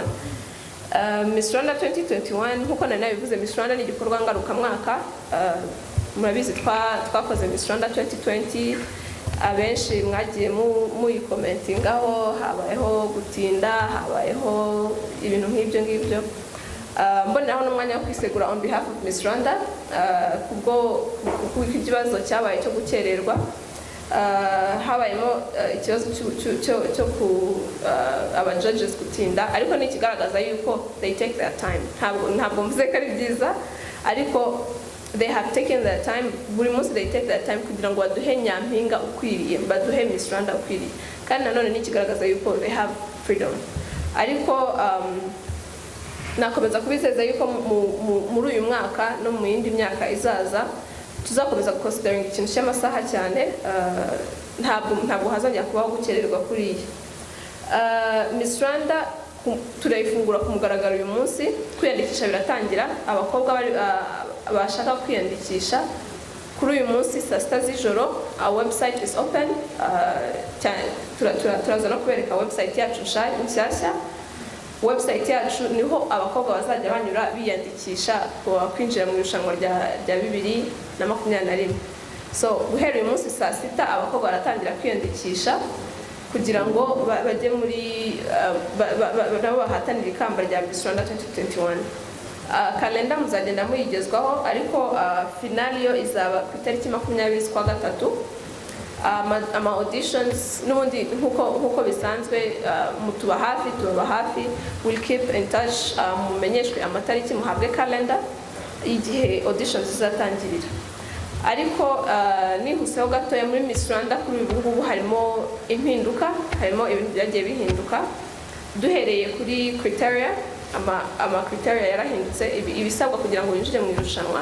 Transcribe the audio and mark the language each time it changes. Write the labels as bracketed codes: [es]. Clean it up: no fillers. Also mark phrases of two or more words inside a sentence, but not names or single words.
[rw] Miss Rwanda 2021 nkuko nari nabivuze, Miss Rwanda ni igikorwa ngarukamwaka. Murabizi twakoze Miss Rwanda 2020, abenshi mwagiye muyikomentingaho, habayeho gutinda, habayeho ibintu nk'ibyo. Mboneraho n'umwanya wo kwisegura [en] on behalf of [rw] Miss Rwanda kubwo ikibazo cyabaye cyo gukererwa. Habayemo ikibazo cyo ku aba judges gutinda, ariko ni ikigaragaza yuko [en] they take their time. [rw] Ntabwo mvuze ko ari byiza, ariko [en] they have taken their time. [rw] Buri munsi [en] they take their time [rw] kugira ngo baduhe nyampinga ukwiriye, baduhe Miss Rwanda ukwiriye, kandi nanone ni ikigaragaza yuko [en] they have freedom. [rw] Ariko nakomeza kubizeza yuko muri uyu mwaka no mu yindi myaka izaza tuzakomeza considering ikintu cy'amasaha cyane. Ntabwo hazongera kubaho gukererwa kuriya. Miss Rwanda turayifungura ku mugaragaro uyu munsi. Kwiyandikisha biratangira. Abakobwa bashaka kwiyandikisha kuri uyu munsi saa 6 z'ijoro. [en] Our website is open. [rw] Turaza no kubereka website yacu nshyashya. Website yacu niho abakobwa bazajya banyura biyandikisha kwinjira mu irushanwa rya 2021. So guhera uyu munsi saa 6 abakobwa baratangira kwiyandikisha kugira ngo bajye muri nabo bahatanira ikamba rya Miss Rwanda 2021. Kalenda muzagenda muyigezwaho, ariko finale yo izaba ku itariki 20 z'ukwa gatatu. Ama auditions n'ubundi nkuko bisanzwe mutuba hafi. [en] We'll keep in touch, [rw] mumenyeshwe amatariki, muhabwe calendar igihe auditions zizatangirira. Ariko nihuseho gatoya muri Miss Rwanda kuri ubu ngubu harimo impinduka, harimo ibintu byagiye bihinduka duhereye kuri criteria. ama criteria yarahindutse ibisabwa kugira ngo winjire mu irushanwa.